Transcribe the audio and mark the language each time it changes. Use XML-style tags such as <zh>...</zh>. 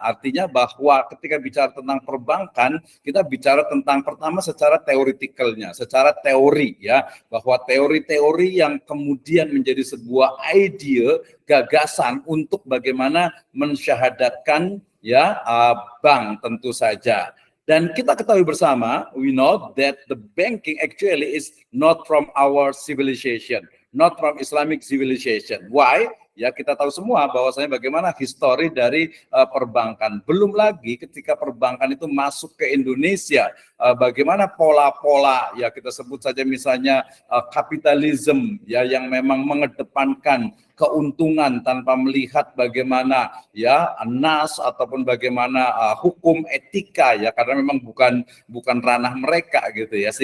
<id>Artinya bahwa ketika bicara tentang perbankan, kita bicara tentang pertama secara teoritikalnya, secara teori, ya, bahwa teori-teori yang kemudian menjadi sebuah ide, gagasan untuk bagaimana mensyahadatkan, ya, bank tentu saja. Dan kita ketahui bersama,</id> <en>we know that the banking actually is not from our civilization, not from Islamic civilization. Why?</en> <id>Ya, kita tahu semua bahwasanya bagaimana histori dari perbankan. Belum lagi ketika perbankan itu masuk ke Indonesia, bagaimana pola-pola, ya kita sebut saja misalnya kapitalisme, ya, yang memang mengedepankan keuntungan tanpa melihat bagaimana, ya, nas ataupun bagaimana hukum etika, ya, karena memang bukan ranah mereka gitu ya.</id>